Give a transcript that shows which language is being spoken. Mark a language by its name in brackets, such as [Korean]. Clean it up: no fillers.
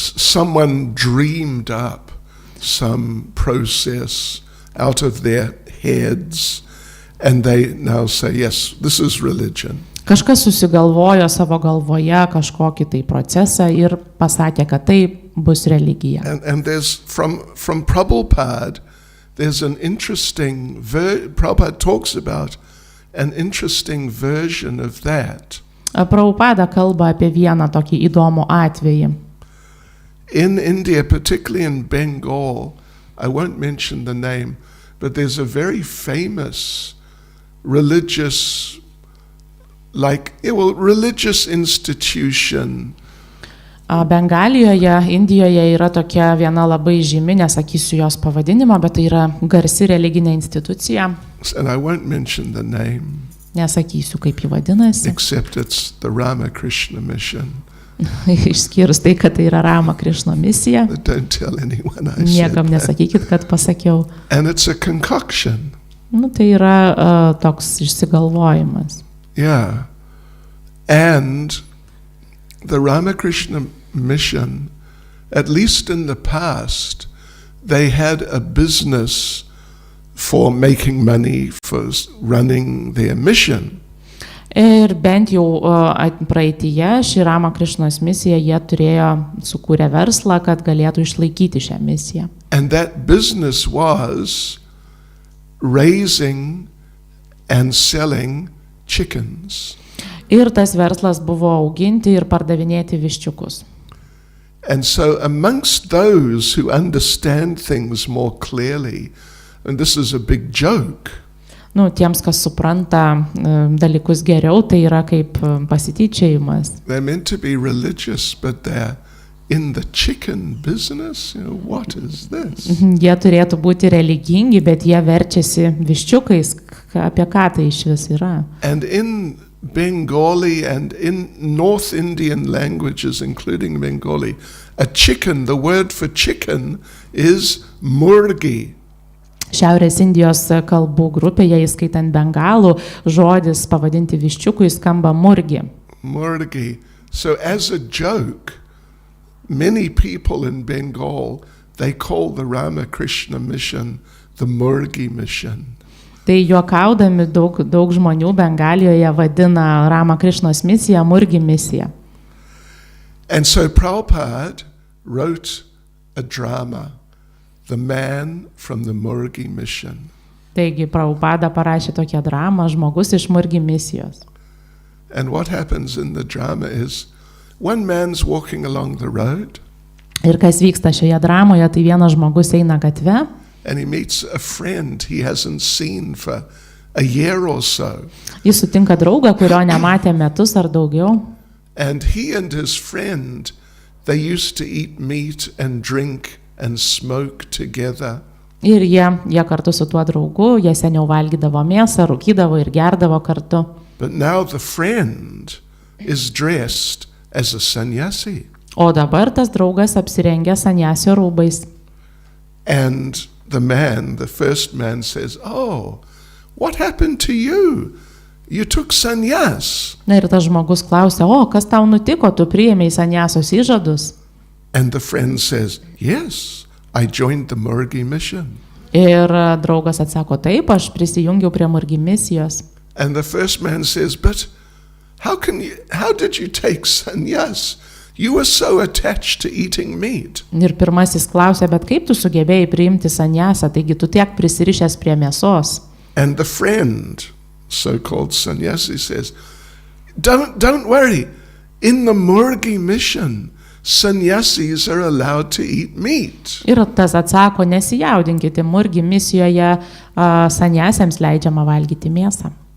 [English] Someone dreamed up some process out of their heads and they now say, yes, this is religion. [Lithuanian] Kažkas susigalvojo savo galvoje kažkokį tai procesą ir pasakė, kad tai bus religija. [English] And there's from Prabhupada, there's an interesting, Prabhupada talks about an interesting version of that. [Lithuanian] Prabhupada kalba apie vieną tokį įdomų atvejį. [English] In India, particularly in Bengal, I won't mention the name, but there's a very famous religious institution. [Lithuanian] Bengalijoje, Indijoje yra tokia viena labai žymi, nesakysiu jos pavadinimą, bet tai yra garsi religinė institucija. [English] And I won't mention the name. [Lithuanian] Nesakysiu, kaip ji vadinasi. [English] Except it's the Ramakrishna mission. [Lithuanian] Išskyrus tai, kad tai yra Ramakrishna misija. [English] But don't tell anyone I said [Lithuanian] Niekam [English] that. [Lithuanian] nesakykit, kad pasakiau. [English] And it's a concoction. [Lithuanian] Tai yra toks išsigalvojimas. [English] Yeah. And the Ramakrishna mission, at least in the past, they had a business for making money, for running their mission. [Lithuanian] Ir bent jau praeityje ši Ramakrishnos misija, jie turėjo sukūrę verslą, kad galėtų išlaikyti šią misiją. [English] And that business was raising and selling chickens. [Lithuanian] Ir tas verslas buvo auginti ir pardavinėti viščiukus. [English] And so amongst those who understand things more clearly, and this is a big joke. [Lithuanian] Tiems, kas supranta dalykus geriau, tai yra kaip pasityčiojimas. [English] They're meant to be religious, but they're in the chicken business? What is this? [Lithuanian] Jie turėtų būti religingi, bet jie verčiasi viščiukais. Apie ką tai iš vis yra? [English] And in Bengali and in North Indian languages, including Bengali, a chicken, the word for chicken is murgi. [Lithuanian] Šiaurės Indijos kalbų grupėje, įskaitant bengalų, žodis pavadinti viščiukui skamba murgi. [Bangla] Murgi. [English] So as a joke, many people in Bengal, they call the Ramakrishna mission the Murgi mission. [Lithuanian] Tai juokaudami daug žmonių Bengalijoje vadina Ramakrishnos misiją murgi misiją. [English] And so Prabhupada wrote a drama, The Man from the Murgi Mission. [Lithuanian] Taigi Prabhupada parašė tokią dramą, žmogus iš murgi misijos. [English] And what happens in the drama is one man's walking along the road [Lithuanian] Ir kas vyksta šioje dramoje, tai vienas žmogus eina gatve [English] and he meets a friend he hasn't seen for a year or so. [Lithuanian] Jis sutinka draugą, kurio nematė metus ar daugiau. [English] And he and his friend, they used to eat meat and drink and smoke together. [Lithuanian] Ir jie kartu su tuo draugu, jie seniau valgydavo mėsą, rūkydavo ir gerdavo kartu. [English] But now the friend is dressed as a sannyasi. [Lithuanian] O dabar tas draugas apsirengė sanjasio rūbais. [English] And the man, the first man says, "Oh, what happened to you? You took sannyas." [Lithuanian] Na ir tas žmogus klausia, o kas tau nutiko, tu priėmei sanjasos įžadus? [English] And the friend says, "Yes, I joined the Murgi mission." [Lithuanian] Ir draugas atsako, taip, aš prisijungiau prie murgi misijos. [English] And the first man says, "But how did you take sannyas? You were so attached to eating meat." [Lithuanian] Ir pirmasis klausia, bet kaip tu sugebėjai priimti sanjasą, taigi tu tiek prisirišęs prie mėsos? [English] And the friend, so-called sannyasi, says, Don't worry. In the Murgi mission, sannyasis are allowed to eat meat." [Lithuanian] Ir tas atsako, nesijaudinkite, murgi misijoje sanjasiams leidžiama valgyti mėsą.